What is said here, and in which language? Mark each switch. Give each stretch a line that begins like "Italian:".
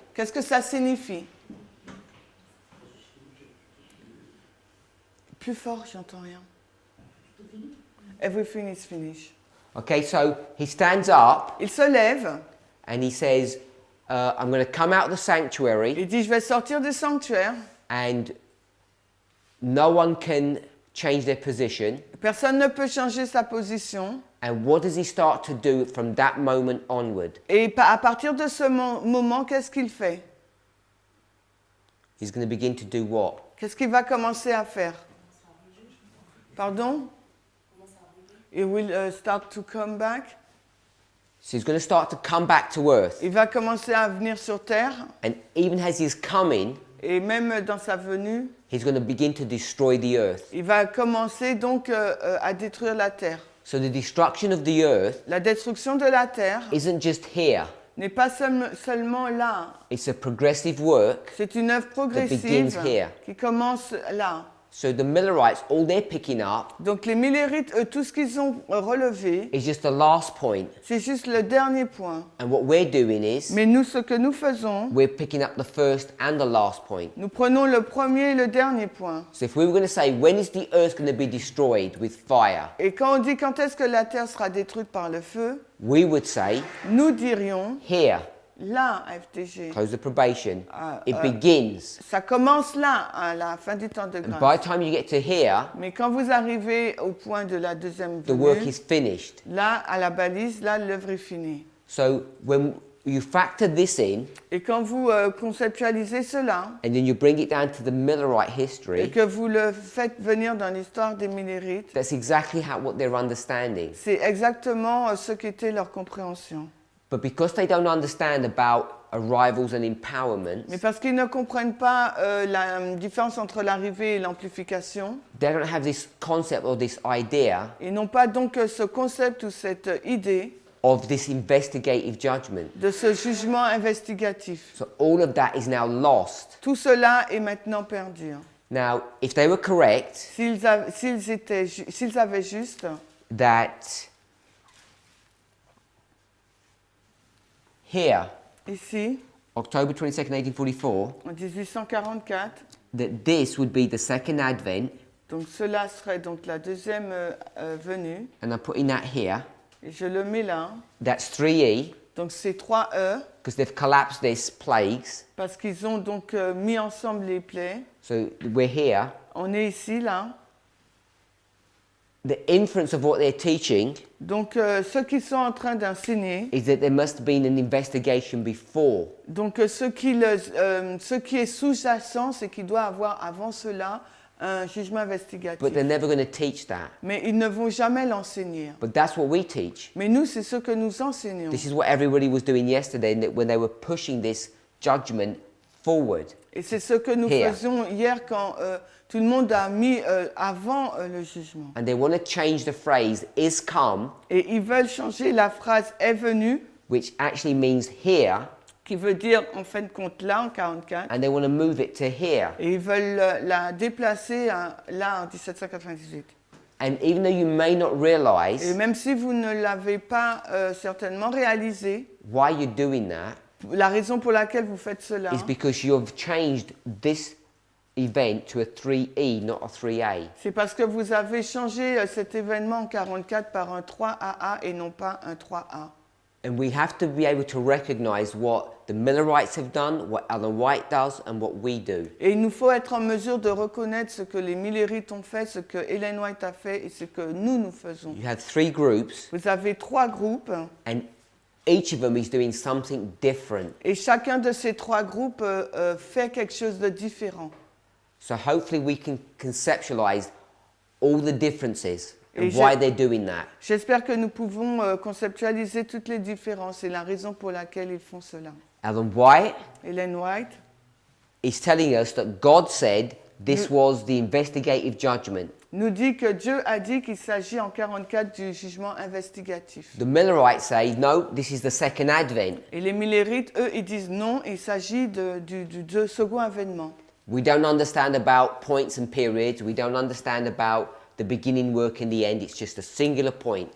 French: Qu'est-ce que ça signifie? Plus fort, j'entends rien.
English: Everything is finished. Okay, so he stands up
French: Il se lève,
English: and he says, I'm going to come out of the sanctuary
French: il dit je vais sortir du sanctuaire.
English: and no one can change their position.
French: Personne ne peut changer sa position.
English: And what does he start to do from that moment onward?
French: Et à partir de ce moment, qu'est-ce qu'il fait?
English: He's going to begin to do what?
French: Qu'est-ce qu'il va commencer à faire? Pardon?
English: He will start to come back. So he's going to start to come back to earth.
French: Il va commencer à venir sur terre.
English: And even as he's coming,
French: Et même dans sa venue,
English: he's going to begin to destroy the earth.
French: il va commencer donc à détruire la terre.
English: So the destruction of the earth
French: La destruction de la terre
English: isn't just here.
French: n'est pas seulement là.
English: It's a progressive work.
French: C'est une œuvre progressive
English: begins here.
French: qui commence là.
English: So the Millerites, all they're picking up
French: Donc les Millérites, tout ce qu'ils ont relevé,
English: is just the last point.
French: c'est juste le dernier point.
English: And what we're doing is
French: Mais nous, ce que nous faisons,
English: we're picking up the first and the last point.
French: nous prenons le premier et le dernier point.
English: So if we were going to say, when is the earth going to be destroyed with fire?
French: Et quand on dit quand est-ce que la terre sera détruite par le feu,
English: We would say,
French: nous dirions,
English: here,
French: là, FTG.
English: close the probation. It begins.
French: Ça commence là, à la fin du temps de
English: And by
French: grâce.
English: the time you get to here,
French: Mais quand vous arrivez au point de la deuxième
English: the work
French: venue,
English: is finished.
French: là, à la balise, là, l'œuvre est finie.
English: So when you factor this in,
French: Et quand vous conceptualisez cela,
English: and then you bring it down to the Millerite
French: et
English: history,
French: que vous le faites venir dans l'histoire des Millérites,
English: that's exactly what they're understanding.
French: c'est exactement ce qu'était leur compréhension.
English: But because they don't understand about arrivals and empowerment,
French: Mais parce qu'ils ne comprennent pas la différence entre l'arrivée et l'amplification,
English: they don't have this concept or this idea
French: ils n'ont pas donc ce concept ou cette idée
English: of this investigative judgment.
French: de ce jugement investigatif.
English: So all of that is now lost.
French: Tout cela est maintenant perdu.
English: Now, if they were correct
French: S'ils avaient juste
English: that here,
French: ici,
English: October 22nd, 1844,
French: en 1844,
English: that this would be the second advent,
French: donc cela serait donc la deuxième venue,
English: and I'm putting that here,
French: Et je le mets là.
English: That's 3E,
French: Donc c'est 3E,
English: because they've collapsed this plagues.
French: parce qu'ils ont donc mis ensemble les plaies.
English: So we're here.
French: On est ici, là.
English: The inference of what they're teaching
French: Donc ceux qui sont en train d'enseigner,
English: is that there must have been an investigation before.
French: donc ce qui est sous-jacent, c'est qu'il doit avoir avant cela un jugement investigatif.
English: But they're never going to teach that.
French: Mais ils ne vont jamais l'enseigner.
English: But that's what we teach.
French: Mais nous, c'est ce que nous enseignons.
English: This is what everybody was doing yesterday when they were pushing this judgment forward.
French: Et c'est ce que nous
English: Here.
French: faisions hier quand tout le monde a mis avant le jugement.
English: And they want to change the phrase is come,
French: Et ils veulent changer la phrase est venue,
English: which actually means here,
French: qui veut dire en fin de compte là en 44.
English: and they want to move it to here.
French: Et ils veulent la déplacer là en 1798.
English: And even though you may not
French: Et
English: realize
French: même si vous ne l'avez pas certainement réalisé,
English: why you're doing that,
French: la raison pour laquelle vous faites cela,
English: is because you've changed this event to a 3E, not a 3A.
French: c'est parce que vous avez changé cet événement en 44 par un 3AA et non pas un 3A.
English: And we have to be able to recognize what the Millerites have done, what Ellen White does, and what we do.
French: Et il nous faut être en mesure de reconnaître ce que les Millerites ont fait, ce que Ellen White a fait et ce que nous faisons.
English: You have 3 groups,
French: Vous avez 3 groupes
English: and each of them is doing something different.
French: et chacun de ces 3 groupes fait quelque chose de différent.
English: So hopefully we can conceptualize all the differences and
French: Et
English: why they're doing that.
French: J'espère que nous pouvons conceptualiser toutes les différences et la raison pour laquelle ils font cela. Ellen White Ellen White
English: is telling us that God said this was the investigative judgment.
French: nous dit que Dieu a dit qu'il s'agit en 44 du jugement investigatif.
English: The Millerites say, no, this is the second advent.
French: Et les Millerites, eux, ils disent non, il s'agit du second avènement.
English: We don't understand about points and periods. We don't understand about the beginning work and the end. It's just a singular point.